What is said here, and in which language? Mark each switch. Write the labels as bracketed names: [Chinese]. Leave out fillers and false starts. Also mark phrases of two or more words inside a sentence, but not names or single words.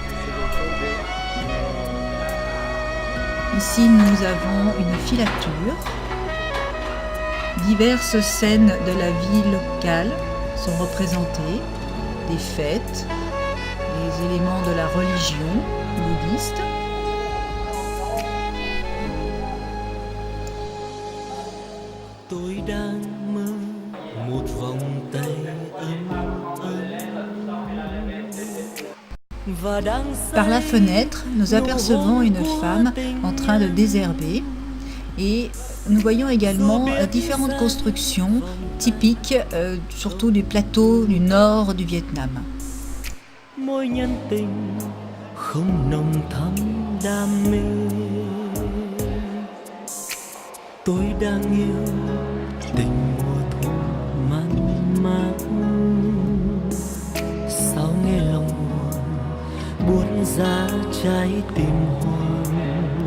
[French] Ici, nous avons une filature. Diverses scènes de la vie locale sont représentées, des fêtes, les éléments de la religion bouddhiste. [Vietnamese] Tôi đang mơ một vòng tay ấm và đang [French] Par la fenêtre, nous apercevons une femme en train de désherber et nous voyons également différentes constructions typiques, surtout du plateau du nord du Vietnam. [Vietnamese] mối nhân tình không nồng thắm đam mê. Tôi đang yêu tình mùa thu man mác. Sao nghe lòng buồn giá trái tim hoang.